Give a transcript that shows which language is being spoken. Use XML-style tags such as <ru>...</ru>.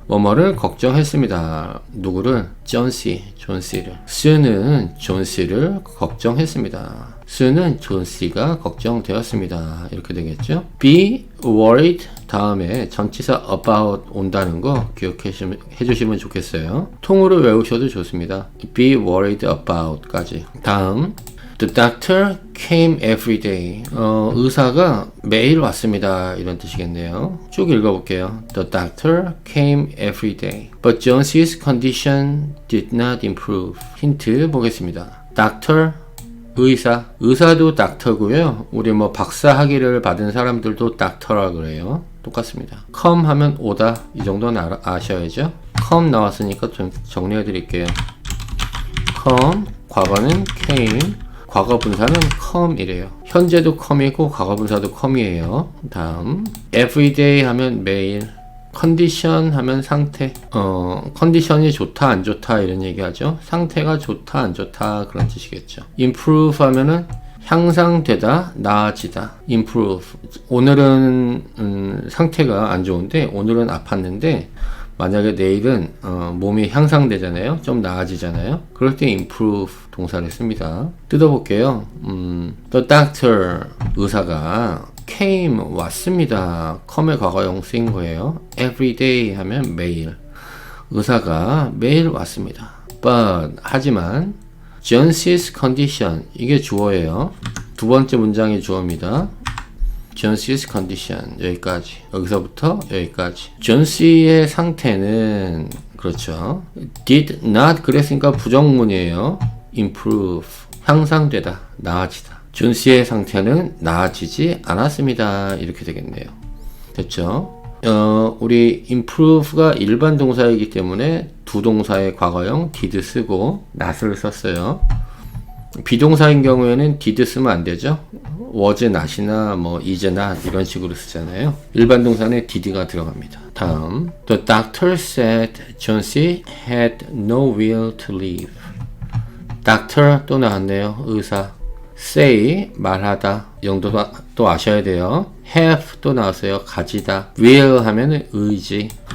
<ko>뭐뭐를 걱정했습니다. 누구를? 존 씨를. Sue는 존 씨를 걱정했습니다. Sue는 존 씨가 걱정되었습니다. 이렇게 되겠죠? be worried 다음에 전치사 about 온다는 거 기억해 주시면 좋겠어요. 통으로 외우셔도 좋습니다.</ko> <en>be worried about</en> <ko>까지. 다음</ko> <en>The doctor came every day.</en> <ko>의사가 매일 왔습니다. 이런 뜻이겠네요. 쭉 읽어볼게요.</ko> <en>The doctor came every day. But Jones's condition did not improve.</en> <ko>힌트 보겠습니다. Doctor, 의사도 닥터고요. 우리 뭐 박사 학위를 받은 사람들도 닥터라 그래요. 똑같습니다. come 하면 오다. 이 정도는 아셔야죠. come 나왔으니까 좀 정리해 드릴게요. come, 과거는 came. 과거 분사는 come이래요. 현재도 come이고 과거 분사도 come이에요. 다음 everyday 하면 매일, condition 하면 상태. 컨디션이 좋다 안 좋다 이런 얘기하죠. 상태가 좋다 안 좋다 그런 뜻이겠죠. improve 하면은 향상되다, 나아지다. improve. 오늘은 상태가 안 좋은데 오늘은 아팠는데 만약에 내일은 몸이 향상되잖아요. 좀 나아지잖아요. 그럴 때 improve 동사를 씁니다. 뜯어볼게요. The doctor 의사가 came 왔습니다. come의 과거형 쓰인 거예요. every day 하면 매일. 의사가 매일 왔습니다. But 하지만 Jones's condition 이게 주어예요. 두 번째 문장이 주어입니다. Jones's condition 여기까지. 여기서부터 여기까지. 존씨의 상태는 그렇죠. did not 그랬으니까 부정문이에요. improve 향상되다, 나아지다. 존씨의 상태는 나아지지 않았습니다. 이렇게 되겠네요. 됐죠? 우리 improve가 일반 동사이기 때문에 두 동사의 과거형 did 쓰고 not을 썼어요. 비동사인 경우에는 did 쓰면 안 되죠. was not이나 뭐 is not 이런 식으로 쓰잖아요. 일반 동사는 did가 들어갑니다. 다음</ko> <en>The doctor said John C. had no will to live.</en> <ko>doctor 또 나왔네요. 의사. say 말하다 이 정도 또 아셔야 돼요. have 또 나왔어요. 가지다. will 하면은 의지.</ko>